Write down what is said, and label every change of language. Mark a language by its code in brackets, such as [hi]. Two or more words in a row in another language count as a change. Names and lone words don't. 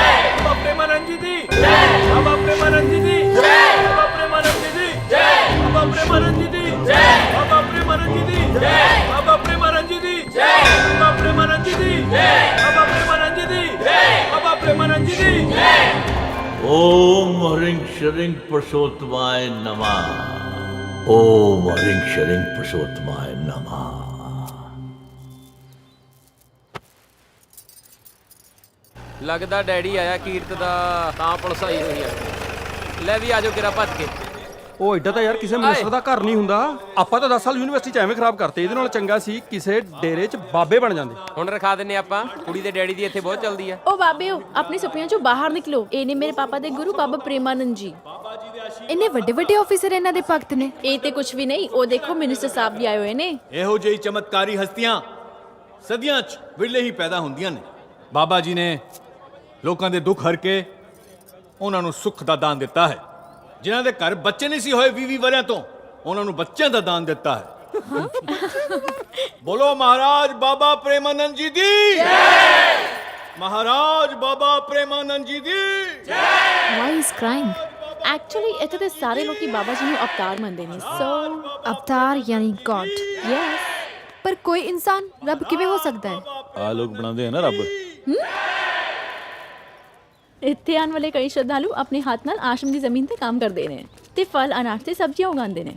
[pa] ਬਾਬਾ ਪ੍ਰੇਮਾਨੰਦ ਜੀ ਦੀ ਜੈ। ਬਾਬਾ ਪ੍ਰੇਮਾਨੰਦ ਜੀ ਦੀ ਜੈ। ਬਾਬਾ ਪ੍ਰੇਮਾਨੰਦ ਜੀ ਦੀ ਜੈ। ਬਾਬਾ ਪ੍ਰੇਮਾਨੰਦ ਜੀ ਦੀ ਜੈ। ਬਾਬਾ ਪ੍ਰੇਮਾਨੰਦ ਜੀ ਦੀ ਜੈ। ਬਾਬਾ ਪ੍ਰੇਮਾਨੰਦ ਜੀ ਦੀ ਜੈ। ਬਾਬਾ ਪ੍ਰੇਮਾਨੰਦ ਜੀ ਦੀ ਜੈ। ਬਾਬਾ ਪ੍ਰੇਮਾਨੰਦ ਜੀ ਦੀ ਜੈ। ਬਾਬਾ ਪ੍ਰੇਮਾਨੰਦ ਜੀ ਦੀ ਜੈ। [sa] ओम ह्रीं श्रीं पुरुषोत्तमाय नमः। ओम ह्रीं श्रीं पुरुषोत्तमाय नमः। [pa] ਲੱਗਦਾ ਡੈਡੀ ਆਇਆ ਕੀਰਤ ਦਾ, ਤਾਂ ਪੁਲਿਸ ਆਈ ਹੋਈ ਆ। ਲੈ ਵੀ ਆਜੋ ਕਿਰਾ ਭੱਜ ਕੇ। ਉਹ ਐਡਾ ਤਾਂ ਯਾਰ ਕਿਸੇ ਮਿਨਿਸਟਰ ਦਾ ਘਰ ਨਹੀਂ ਹੁੰਦਾ। ਆਪਾਂ ਤਾਂ 10 ਸਾਲ ਯੂਨੀਵਰਸਿਟੀ 'ਚ ਐਵੇਂ ਖਰਾਬ ਕਰਤੇ, ਇਹਦੇ ਨਾਲ ਚੰਗਾ ਸੀ ਕਿਸੇ ਡੇਰੇ 'ਚ ਬਾਬੇ ਬਣ ਜਾਂਦੇ। ਹੁਣ ਰਖਾ ਦਿੰਨੇ ਆਪਾਂ। ਕੁੜੀ ਦੇ ਡੈਡੀ ਦੀ ਇੱਥੇ ਬਹੁਤ ਚੱਲਦੀ ਆ। ਓ ਬਾਬੇ ਅਪਣੇ ਸੁਪਨਿਆਂ ਚੋਂ ਬਾਹਰ ਨਿਕਲੋ। ਇਹ ਨੇ ਮੇਰੇ ਪਾਪਾ ਦੇ ਗੁਰੂ ਬਾਬਾ ਪ੍ਰੇਮਾਨੰਦ ਜੀ। ਇੰਨੇ ਵੱਡੇ ਵੱਡੇ ਆਫੀਸਰ ਇਹਨਾਂ ਦੇ ਭਗਤ ਨੇ। ਇਹ ਤੇ ਕੁਝ ਵੀ ਨਹੀਂ, ਉਹ ਦੇਖੋ ਮਿਨਿਸਟਰ ਸਾਹਿਬ ਵੀ ਆਏ ਹੋਏ ਨੇ। ਇਹੋ ਜਿਹੀ ਚਮਤਕਾਰੀ ਹਸਤੀਆਂ ਸਦੀਆਂ 'ਚ ਵਿਰਲੇ ਹੀ ਪੈਦਾ ਹੁੰਦੀਆਂ ਨੇ। ਬਾਬਾ ਜੀ ਨੇ ਲੋਕਾਂ ਦੇ ਦੁੱਖ ਹਰ ਕੇ ਉਹਨਾਂ ਨੂੰ ਸੁੱਖ ਦਾ ਦਾਨ ਦਿੱਤਾ ਹੈ। ਜਿਨ੍ਹਾਂ ਦੇ ਘਰ ਬੱਚੇ ਨਹੀਂ ਸੀ ਹੋਏ 20 ਵਰਿਆਂ ਤੋਂ, ਉਹਨਾਂ ਨੂੰ ਬੱਚਿਆਂ ਦਾ ਦਾਨ ਦਿੱਤਾ ਹੈ। ਬੋਲੋ ਮਹਾਰਾਜ ਬਾਬਾ ਪ੍ਰੇਮਾਨੰਦ ਜੀ ਦੀ ਜੈ। ਮਹਾਰਾਜ ਬਾਬਾ ਪ੍ਰੇਮਾਨੰਦ ਜੀ ਦੀ ਜੈ। [en] Why is crying? [pa] ਐਕਚੁਅਲੀ ਇੱਥੇ ਤੇ ਸਾਰੇ ਲੋਕੀ ਬਾਬਾ ਜੀ ਨੂੰ ਅਵਤਾਰ ਮੰਨਦੇ ਨੇ। ਸੋ ਅਵਤਾਰ ਯਾਨੀ ਗॉड। ਯੈਸ, ਪਰ ਕੋਈ ਇਨਸਾਨ ਰੱਬ ਕਿਵੇਂ ਹੋ ਸਕਦਾ ਹੈ? ਆ ਲੋਕ ਬਣਾਉਂਦੇ ਆ ਨਾ ਰੱਬ। ਇੱਥੇ ਆਉਣ ਵਾਲੇ ਕਈ ਸ਼ਰਧਾਲੂ ਆਪਣੇ ਹੱਥ ਨਾਲ ਆਸ਼ਰਮ ਦੀ ਜ਼ਮੀਨ ਤੇ ਕੰਮ ਕਰਦੇ ਨੇ ਤੇ ਫਲ ਅਨਾਜ ਤੇ ਸਬਜ਼ੀਆਂ ਉਗਾਉਂਦੇ ਨੇ।